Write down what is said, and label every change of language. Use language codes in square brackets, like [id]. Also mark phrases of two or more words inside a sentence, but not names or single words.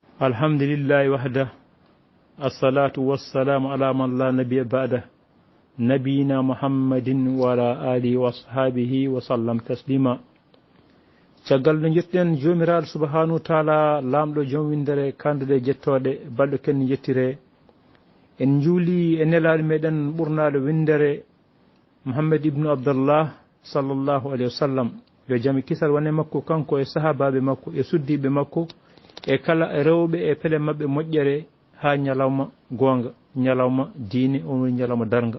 [ar] الحمد لله وحده والصلاة والسلام على من لا نبي بعد نبينا محمد وعلى آله وأصحابه وسلم تسليما. [ff] caggal no jetten jomiraɗo [ar] سبحانه وتعالى [ff] lamɗo joom windere kandude jettoɗe balɗo ken jettire en juuli e nelaɗo meɗen ɓurnaɗo windere Muhammad ibnu Abdallah [ar] صلى الله عليه وسلم, [ff] yo jaami kisal wone makko kanko e sahabaɓe makko e suddiɓe makko e kala rewɓe e pele mabɓe moƴƴere ha ñalawma gonga, ñalawma diine, on woni ñalawma darga.